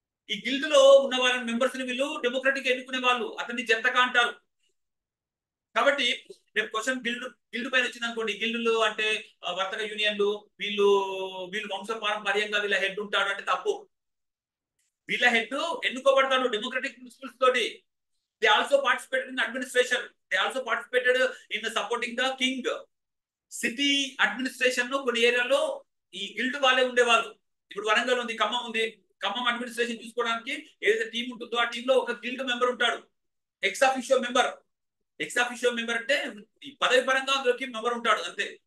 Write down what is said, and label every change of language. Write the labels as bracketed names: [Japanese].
[Telugu] ఈ గిల్డ్ లో ఉన్న వాళ్ళని మెంబర్స్ ని వీళ్ళు డెమోక్రటిక్ ఎన్నుకునే వాళ్ళు, అతన్ని జంతక అంటారు. కాబట్టి రేపు క్వశ్చన్ గిల్డ్ పైన వచ్చింది అనుకోండి, గిల్డులు అంటే వర్తక యూనియన్లు, వీళ్ళు వంశ పారంపర్యంగా వీళ్ళ హెడ్ ఉంటాడు అంటే తప్పు. వీళ్ళ హెడ్ ఎన్నుకోబడతాడు డెమోక్రటిక్ ప్రిన్సిపల్స్ తోటి. [English] They also participated in administration. They also participated in supporting the king. [Telugu] City administration లో కొన్ని ఏరియాలో ఈ గిల్డ్ వాళ్ళే ఉండేవాళ్ళు. ఇప్పుడు వరంగల్ ఉంది, ఖమ్మం ఉంది. ఖమ్మం అడ్మినిస్ట్రేషన్ చూసుకోవడానికి ఏదైతే టీం ఉంటుందో ఆ టీంలో ఒక గిల్డ్ మెంబర్ ఉంటాడు, X officio member. X officio member అంటే పదవి పరంగా అందులోకి మెంబర్ ఉంటాడు అంతే.